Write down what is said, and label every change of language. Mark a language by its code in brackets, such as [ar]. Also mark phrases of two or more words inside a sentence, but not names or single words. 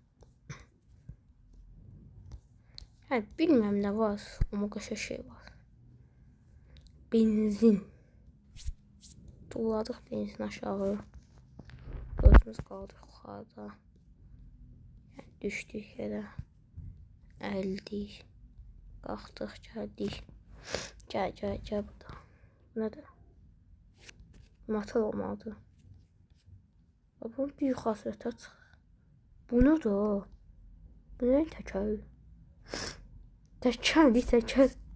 [tr] Ha, bilmem ne var. Ama kaşa şey var. Benzin. [az] Tulladık benzin aşağı. [tr] Gözümüz kaldı yukarıda. Yani düştük yere. [az] Əldik. Qalxdıq, gəldik. Gəl burada. Bu nədir? Motor olmalıdır. Bunun bir yuxarı çıx. Bu nədir o? Bu nə təkər? Təkər.